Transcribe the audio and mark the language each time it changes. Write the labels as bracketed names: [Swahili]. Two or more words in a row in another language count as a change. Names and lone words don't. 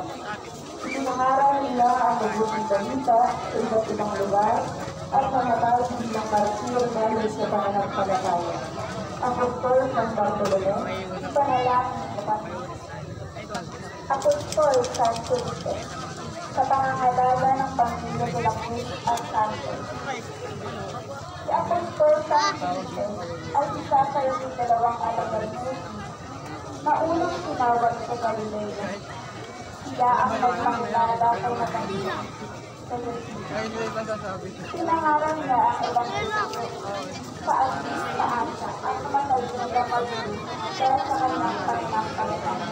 [Filipino] Sinangaral niya ang mabuting balita sa iba't ibang lugar at namatay bilang martir dahil sa pananampalataya. Apostol San Bartolome, panalangin mo kami. Apostol San Felipe, sa pangangalaga ng pamilya de la Cruz at Santos. Si Apostol San Felipe ay isa sa 12 alagad ni Jesus na unang tinawag sa Galilea. Siya ang nagpangilala kay Nathanael. Sinangaral niya ang Ebanghelyo sa Asa ang namatay ng kapatid dahil sa kanyang pananampalataya.